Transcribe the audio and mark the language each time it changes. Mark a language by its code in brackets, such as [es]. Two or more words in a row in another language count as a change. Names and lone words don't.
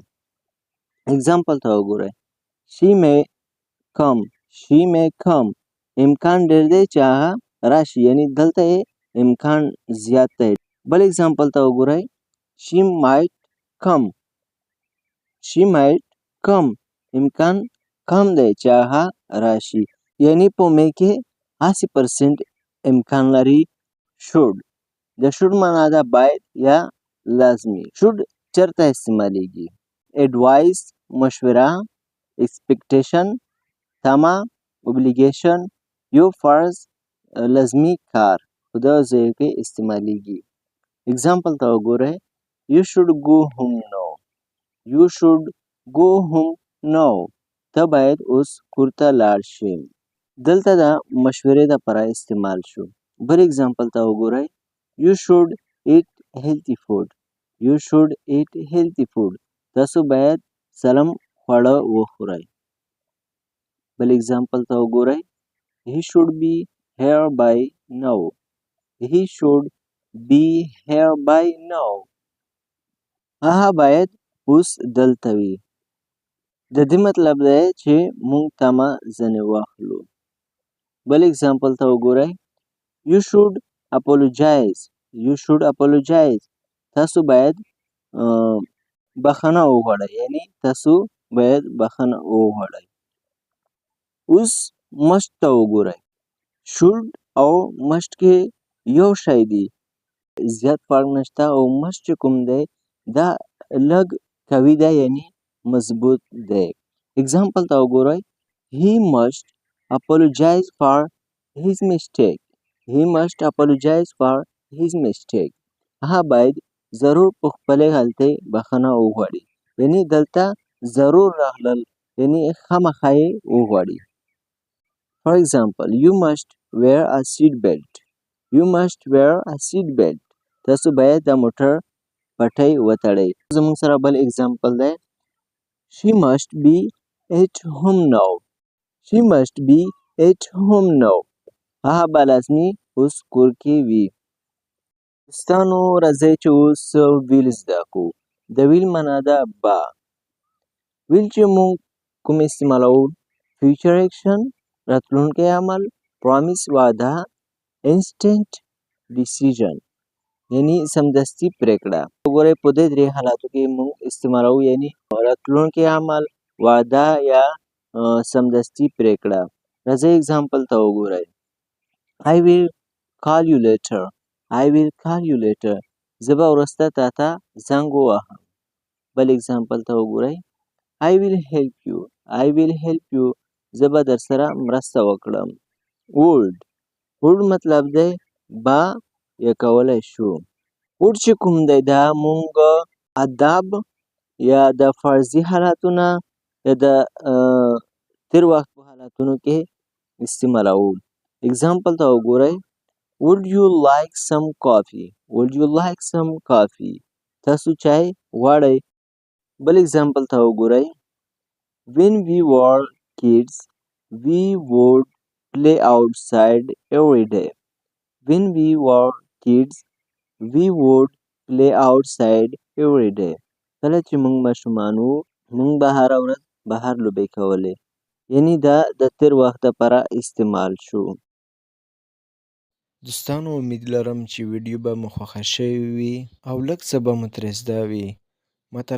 [ps] اگزامپل ته وګورئ. [en] She may come. She may come. [ps] امکان ډېر دی چې هغه راشي. یعنی دلته یې امکان زیات دی. بل اگزامپل ته وګورئ. [en] She might come. She might come. [ps] امکان کم دی چې هغه راشي. یعنی په may کې 80% امکان لري. should. د should معنا ده باید یا لازمي. should چرته استعمالیږي؟ advice مشوره، expectation تمه، obligation یو فرض لازمي کار په دغه ځایو کې استعمالیږي. اگزامپل ته وګورئ. [en] You should go home now. You should go home now. [ps] ته باید اوس کور ته لاړ شې. دلته د مشورې دپاره استعمال شو. بل اگزامپل ته وګورئ. [en] You should eat healthy food. You should eat healthy food. [ps] تاسو باید سالم خواړه وخورئ. بل اگزامپل ته وګورئ. [en] He should be here by now. He should be here by now. [ps] هغه باید اوس دلته وي. د دې مطلب دی چې موږ تمه ځنې واخلو. بل اگزامپل ته وګورئ. [en] You should apologize. You should apologize. [ps] تاسو باید بخښنه وغواړئ. یعنی تاسو باید بخښنه وغواړئ. اوس must ته وګورئ. should او must کې یو شی دی. زیات فرق نشته او must چې کوم دی دا لږ قوي دی یعنی مضبوط دی. اگزامپل ته وګورئ. [en] He must apologize for his mistake. He must apologize for his mistake. [ps] هغه باید ضرور په خپلې غلطۍ بخښنه وغواړي. یعنی دلته ضرور راغلل یعنی خامخا یې وغواړي. [en] For example, you must wear a seat belt. You must wear a seat belt. [ps] تاسو باید د موټر پټۍ وتړئ. زموږ سره بل اگزامپل دی. [en] She must be at home now. She must be at home now. [ps] هغه به لازمي اوس کور کې وي. دوستانو راځئ چې اوس ویل زده کړو. د ویل معنا ده به. ویل چې موږ کوم استعمالوو؟ [en] future action [ps] راتلونکی عمل، پرامیس وعده، [en] instant decision [ps] یعنی سمدستي پریکړه. وګورئ په دې درې حالاتو کې موږ استعمالوو یعنی راتلونکی عمل، وعده یا سمدستي پریکړه. راځئ اگزامپل ته وګورئ. [en] I will call you later. I will call you later. [ps] زه به وروسته تا ته زنګ ووهم. بل اگزامپل ته وګورئ. [en] I will help you. I will help you. [ps] زه به در سره مرسته وکړم. [en] would. would [ps] مطلب دی با یا کولی شو. would چې کوم دی دا مونږ اداب یا د فرضي حالاتونه یا د تیر وخت په حالاتونو کې استعمالوو. اگزامپل ته وګورئ. [en] Would you like some coffee? Would you like some coffee? [ps] تاسو چای غواړئ. بل اگزامپل ته وګورئ. [en] When we were kids, we would play outside every day. When we were kids, we would play outside every day. [ps] کله چې موږ ماشومان وو موږ به هره ورځ بهر لوبې کولې. یعنی دا د تیر وخت لپاره استعمال شو. دوستانو امید لرم چې ویډیو به مو خوښه شوې وي او لږ څه به مو ترې زده وي.